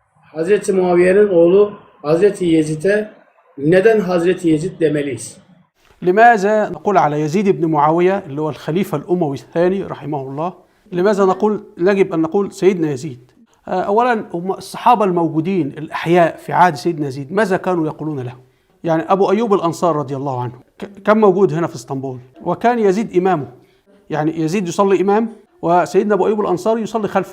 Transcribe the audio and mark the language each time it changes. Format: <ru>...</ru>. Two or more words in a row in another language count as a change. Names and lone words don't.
<tr>Hazreti Muaviye'nin oğlu Hazreti Yezid'e neden Hazreti Yezid demeliyiz?</tr> <ar>لماذا نقول على يزيد بن معاوية اللي هو الخليفة الأموي الثاني رحمه الله؟ لماذا يجب أن نقول سيدنا يزيد؟ أولا هم الصحابة الموجودين الأحياء في عهد سيدنا يزيد ماذا كانوا يقولون له؟ يعني أبو أيوب الأنصار رضي الله عنه كان موجود هنا في اسطنبول، وكان يزيد إمامه، يعني يزيد يصلي إمام وسيدنا أبو أيوب الأنصاري يصلي خلفه.</ar>